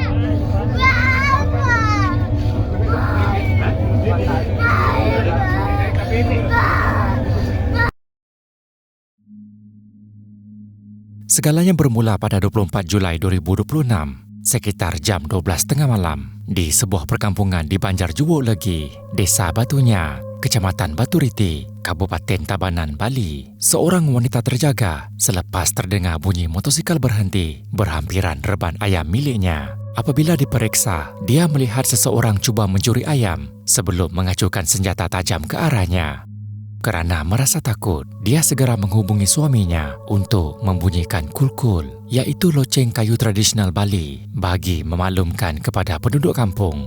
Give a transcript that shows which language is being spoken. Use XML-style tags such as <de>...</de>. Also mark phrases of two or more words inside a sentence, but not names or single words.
<ms>Segalanya bermula pada 24 Julai 2026, sekitar jam 12.30 malam, di sebuah perkampungan di Banjar Juwo Legi, Desa Batunya, Kecamatan Baturiti, Kabupaten Tabanan, Bali. Seorang wanita terjaga selepas terdengar bunyi motosikal berhenti berhampiran reban ayam miliknya. Apabila diperiksa, dia melihat seseorang cuba mencuri ayam sebelum mengacukan senjata tajam ke arahnya. Kerana merasa takut, dia segera menghubungi suaminya untuk membunyikan kulkul, iaitu loceng kayu tradisional Bali, bagi memaklumkan kepada penduduk kampung.</ms>